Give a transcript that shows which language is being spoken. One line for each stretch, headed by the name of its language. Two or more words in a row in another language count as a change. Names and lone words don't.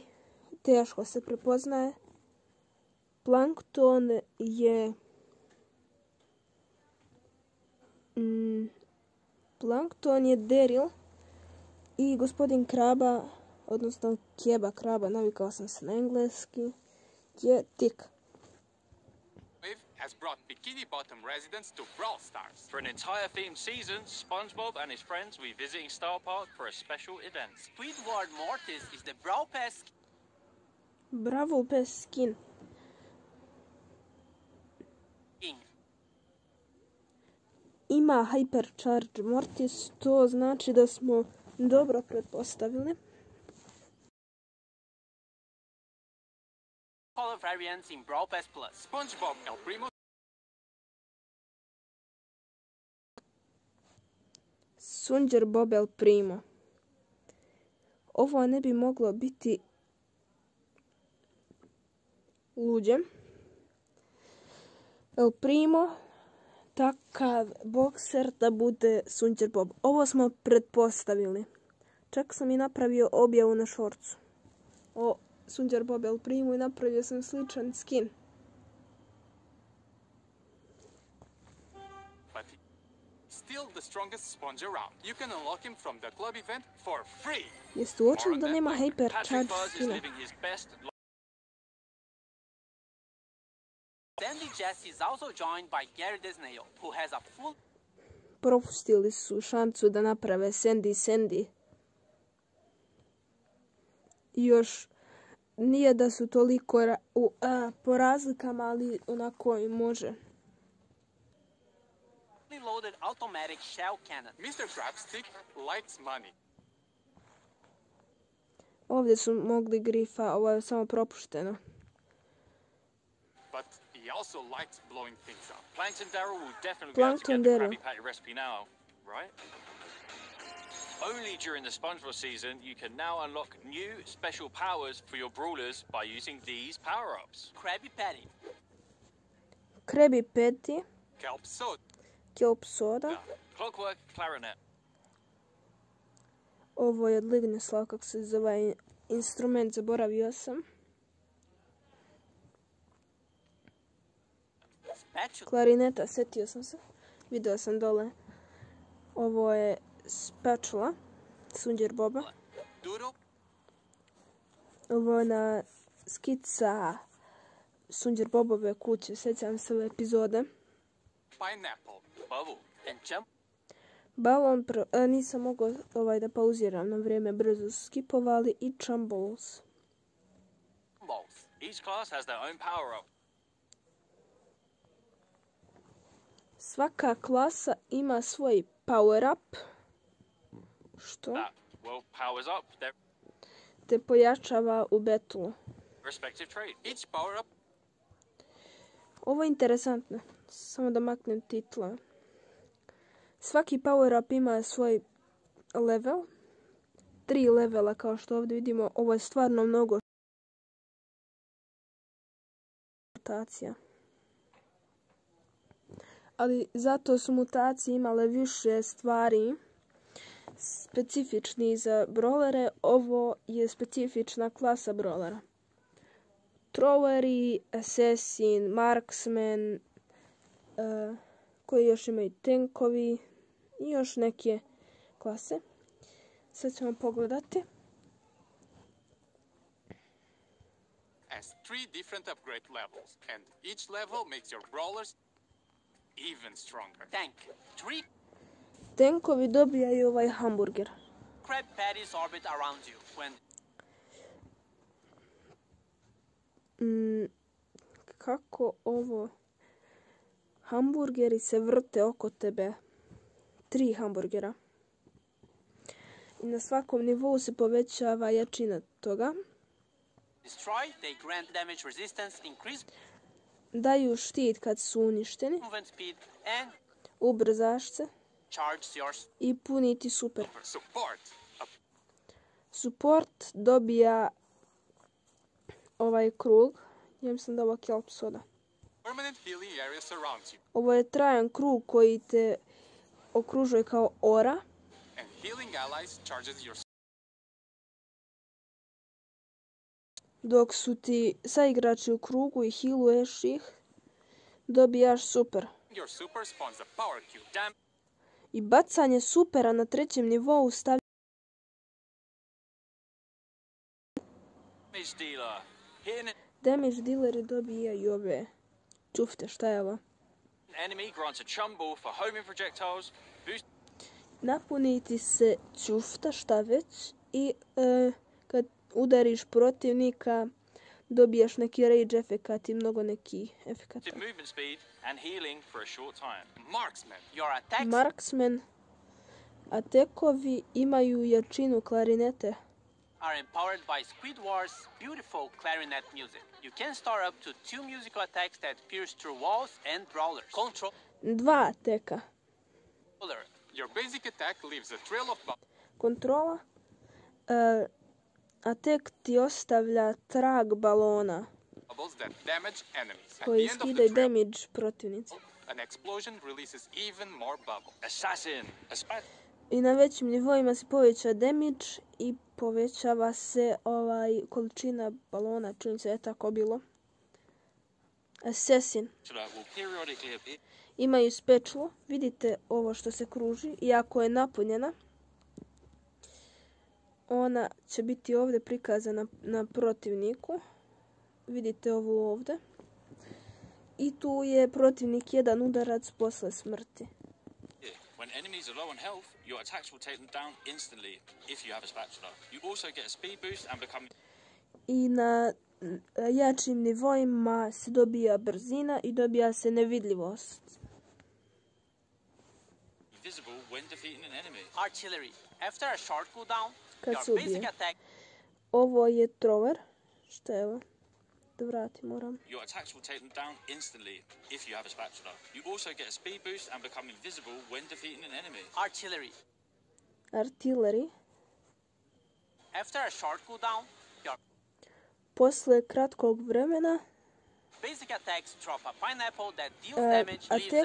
Bosnian: Teško se prepoznaje. Plankton je Plankton je Daryl i gospodin Kraba, odnosno Keba Kraba, navikao sam se na engleski, je Tik.
English: Has brought Bikini Bottom residents to Brawl Stars. For an entire themed season, SpongeBob and his friends will be visiting Star Park for a special event. Squidward Mortis is the Brawl Pass. Bravo Pass skin.
Bosnian: Ima Hypercharge Mortis, to znači da smo dobro pretpostavili.
English: Color variants in Brawl Pass Plus. SpongeBob El Primo. SpongeBob El Primo.
Bosnian: Ovo ne bi moglo biti luđe. El Primo, takav bokser da bude SpongeBob. Ovo smo pretpostavili. Čak sam i napravio objavu na šorcu o SpongeBob El Primo i napravio sam sličan skin.
English: Still the strongest sponge around. You can unlock him from the club event for free.
Bosnian: Jeste uočili da nema Hypercharge skina?
English: Sandy Jess is also joined by Gary Desnail, who has a full...
Bosnian: Propustili su šansu da naprave Sandy. Još nije da su toliko po razlikama, ali onako i može.
English: Loaded automatic shell cannon. Mr. Crabstick likes money.
Bosnian: Ovdje su mogli grifa, ovo je samo propušteno.
English: But he also likes blowing things up. Plankton Daryl will definitely Plankton be able to Daryl. get the Krabby Patty recipe now, right? Only during the SpongeBob season, you can now unlock new special powers for your brawlers by using these power-ups. Krabby Patty. Krabby Patty. Kelp Soda. Kelp Soda. Clockwork Clarinet.
Bosnian: Ovo je od Ligneslav, kako se zove instrument, zaboravio sam. Klarineta, setio sam se. Video sam dole. Ovo je spatula SpongeBoba. Ovo je na skica SpongeBobove kuće. Sjećam se ove epizode. Balon, nisam mogao da pauziram na vrijeme, brzo su skipovali i Chumballs.
English: Each class has their own power up.
Bosnian: Svaka klasa ima svoj
English: power up.
Bosnian: Što?
English: Powers up.
Bosnian: Te pojačava u betlu.
English: Respective trait. Each power up.
Bosnian: Ovo je interesantno. Samo da maknem titla. Svaki
English: power up
Bosnian: ima svoj level. 3 levela kao što ovdje vidimo. Ovo je stvarno mnogo mutacija. Ali zato su mutacije imale više stvari specifični za brawlere. Ovo je specifična klasa brawlera. Throweri, Assassin, Marksman, koji još imaju tankovi i još neke klase. Sad ćemo pogledati.
English: Has 3 different upgrade levels, and each level makes your brawlers even stronger. Tank 3.
Bosnian: Tankovi dobijaju ovaj hamburger.
English: Crab patties orbit around you when...
Bosnian: Kako ovo? Hamburgeri se vrte oko tebe. 3 hamburgera. I na svakom nivou se povećava jačina toga.
English: Destroy, they grant damage resistance, increase
Bosnian: daju štit kad su uništeni.
English: movement speed and
Bosnian: Ubrzaš se.
English: charge yours.
Bosnian: I puniti super.
English: Support.
Bosnian: Support dobija ovaj krug. Ja mislim da ovo je Kelp Soda.
English: Permanent healing areas around you.
Bosnian: Ovo je trajan krug koji te okružuje kao ora.
English: And healing allies charges your...
Bosnian: Dok su ti saigrači u krugu i healuješ ih, dobijaš super.
English: Your super spawns a power cube.
Bosnian: I bacanje supera na 3. nivou stavlja
English: Damage dealer. Hitting
Bosnian: damage dealeri dobijaju ove čufte, šta je ovo?
English: an enemy grants a chum ball for homing projectiles. Boost
Bosnian: Napuniti se čufta, šta već, i kad udariš protivnika dobijaš neki rage efekat i mnogo neki efekata.
English: movement speed and healing for a short time. Marksman. Your attacks
Bosnian: Marksman, atekovi imaju jačinu klarinete.
English: are empowered by Squidward's beautiful clarinet music. You can store up to 2 musical attacks that pierce through walls and brawlers. Controller.
Bosnian: 2 ateka.
English: Your basic attack leaves a trail of
Bosnian: Kontrola. Atek ti ostavlja trag balona
English: bubbles that damage enemies. At
Bosnian: koji
English: the end of the
Bosnian: skidaju
English: trail,
Bosnian: damage protivnici.
English: an explosion releases even more bubbles. Assassin.
Bosnian: I na većim nivoima se poveća damage i povećava se količina balona, čini se je tako bilo.
English: Assassin. Will periodically appear.
Bosnian: Imaju spečlo, vidite ovo što se kruži, i ako je napunjena, ona će biti ovdje prikazana na protivniku. Vidite ovo ovdje. I tu je protivnik jedan udarac posle smrti.
English: When enemies are low on health, your attacks will take them down instantly if you have a spatula. You also get a speed boost and become
Bosnian: I na jačim nivoima se dobija brzina i dobija se nevidljivost.
English: invisible when defeating an enemy. Artillery. After a short cooldown,
Bosnian: Kad se
English: your basic
Bosnian: ubije.
English: attack
Bosnian: Ovo je trover. Šta je ovo? Da vratim, moram.
English: Your attacks will take them down instantly if you have a spatula. You also get a speed boost and become invisible when defeating an enemy. artillery. Artillery. After a short cooldown, your
Bosnian: Posle kratkog vremena
English: basic attacks drop a pineapple that deals damage, leaves a